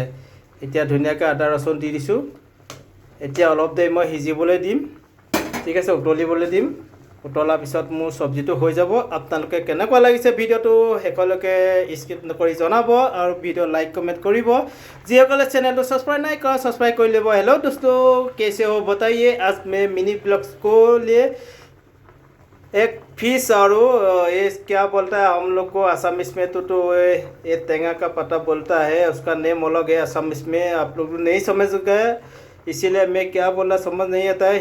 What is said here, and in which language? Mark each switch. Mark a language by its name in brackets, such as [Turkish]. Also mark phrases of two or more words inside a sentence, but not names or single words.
[Assamese] এতিয়া ধুনীয়াকৈ আদা ৰচুন দি দিছোঁ। এতিয়া অলপ দেৰি মই সিজিবলৈ দিম। ঠিক আছে, উতলিবলৈ দিম। উতলাৰ পিছত মোৰ চব্জিটো হৈ যাব। আপোনালোকে কেনেকুৱা লাগিছে ভিডিঅ'টো শেষলৈকে স্কিপ নকৰি জনাব আৰু ভিডিঅ' লাইক কমেণ্ট কৰিব। যিসকলে চেনেলটো ছাবস্ক্ৰাইব নাই কৰা ছাবস্ক্ৰাইব কৰি ল'ব। [Hindi] हेलो दोस्तों, कैसे हो बताइए। आज मैं [English] mini vlogs [Hindi] को लिए एक फिश और ये क्या बोलता है हम लोग को असमिस में तो ये टेंगा का पत्ता बोलता है, उसका नेम अलग है असमिस में। आप लोग नहीं समझ गए इसीलिए मैं क्या बोला समझ नहीं आता है।